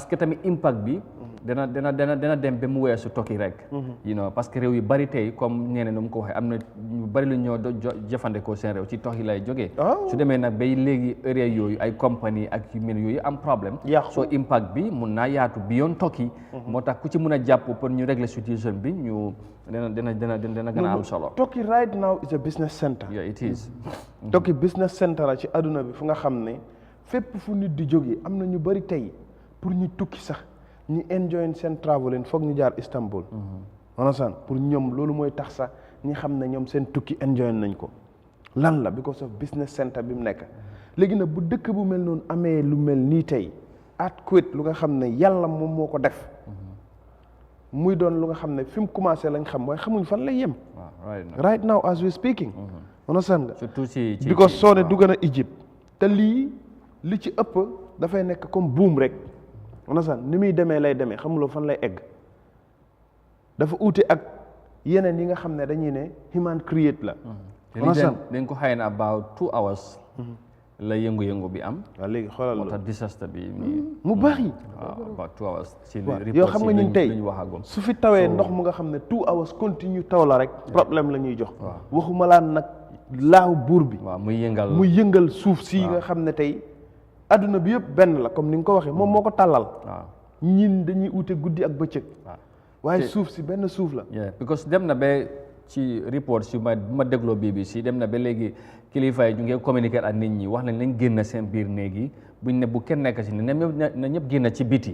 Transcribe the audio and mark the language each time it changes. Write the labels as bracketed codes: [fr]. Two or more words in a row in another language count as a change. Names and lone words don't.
[wo] que tamit impact bi dana dem ba mu weesu Turkey rek [fr] parce que [wo] réew yu bari tey comme ñeneen nu mu ko waxee am na ñu bari lu ñoo jëfandikoo seen réew ci Turkey lay jógee su demee nag bay léegi area yooyu ay compagnie ak yu mel yooyu am problème soo impact bi mun naa yaatu beyond Turkey moo tax ku ci mun a jàpp pour ñu [fr] régler situation [wo] bi ñu dina gën a am solo [en] Turkey right now is a business center it is [wo] Turkey [en] business center [wo] la ci adduna bi fu nga xam ne fépp fu nit di jógee am na ñu bari tey pour ñu tukki sax ñu enjoy seen traveling foog ñu jaar Istanbul understand pour ñoom loolu mooy tax sax ñi xam ne ñoom seen tukki enjoy nañ ko lan la [en] because of business center [wo] bi mu nekk léegi nag bu dëkk bu mel noonu amee lu mel nii tey earthquake lu nga xam ne yàlla moom moo ko def muy doon lu nga xam ne fi mu commencé lañ xam waaye xamuñ fan lay yem [en] right now as we speaking understand [wo] nga surtout ci because soo ne dugg na Egypte te lii li ci ëpp dafay nekk comme buum rek understand ni muy demee lay demee xamuloo fan lay egg dafa uute ak yeneen yi nga xam ne dañuy ne [en] human create [wo] la understand dañ ko xëy na [en] about 2 hours [wo] la yëngu-yëngu bi am waaw léegi xoolal moo tax disaster bi mu bari [en] about 2 hours ci [wo] yoo xam nga ñun tey waxagum su fi tawee ndox mu nga xam ne 2 hours continue taw la rek problème la ñuy jox waxuma laan nag laaw buur bi waaw muy yëngal suuf si nga xam ne tey adduna bi yëpp benn la comme ni nga ko waxee moom moo ko tàllal ñin dañuy ute guddi ak bëccëg waaye suuf si benn suuf la. because dem na ba ci report si ma dégloo BBC dem na ba léegi kilifa yi ñu ngi communiquer ak nit ñi wax nañ lañ génn seen biir néeg yi buñ ne bu kenn nekk si ne na ñëpp génn ci biti.